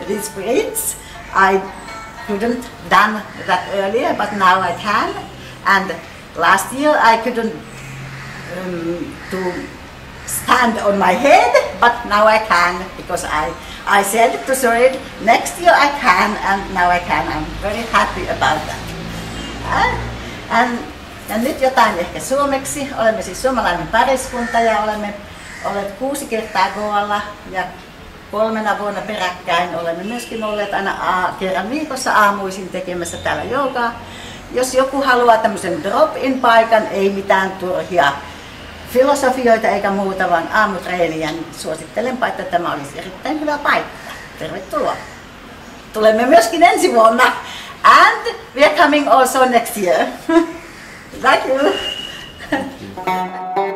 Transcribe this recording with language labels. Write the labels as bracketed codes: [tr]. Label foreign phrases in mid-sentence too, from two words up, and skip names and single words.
[en] I couldn't done that earlier, but now I can. And last year I couldn't to stand on my head, but now I can, because I said to Sorid, next year I can, and now I can. I'm very happy about that. [fi] Ja nyt jotain ehkä suomeksi. Olemme siis suomalainen pariskunta ja olemme olleet 6 kertaa Goalla ja 3 vuonna peräkkäin olemme myöskin olleet aina kerran viikossa aamuisin tekemässä täällä joogaa. Jos joku haluaa tämmöisen drop-in paikan, ei mitään turhia filosofioita eikä muuta, vaan aamutreeniä, niin suosittelenpa, että tämä olisi erittäin hyvä paikka. Tervetuloa! Tulemme myöskin ensi vuonna. [en] And we are coming also next year. Thank you.